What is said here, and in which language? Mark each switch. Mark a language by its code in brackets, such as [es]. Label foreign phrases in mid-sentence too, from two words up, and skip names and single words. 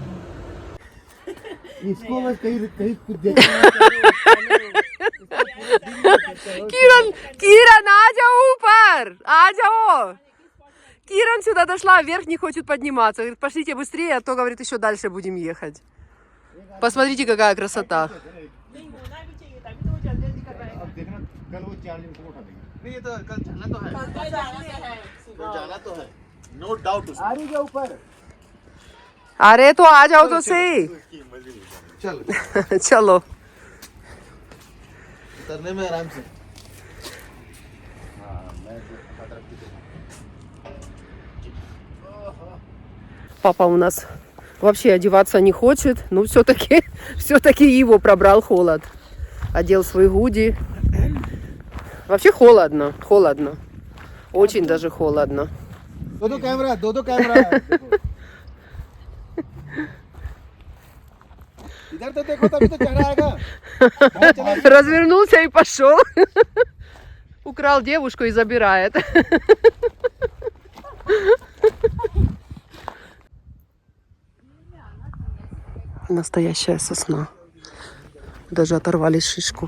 [hi] Киран, а जाओ! [ru] Киран сюда дошла, вверх не хочет подниматься. Говорит, пошлите быстрее, а то, говорит, еще дальше будем ехать. Посмотрите, какая красота. [hi] अरे तो आ जाओ तो सही चलो उतरने में आराम से [ru] Папа у нас вообще одеваться не хочет, но все-таки его пробрал холод. Одел свои худи. Вообще холодно. Очень даже холодно. [hi] दो कैमरा इधर तो देखो तभी तो चेहरा आएगा [ru] Развернулся и пошел. Украл девушку и забирает. Настоящая сосна. Даже оторвали шишку.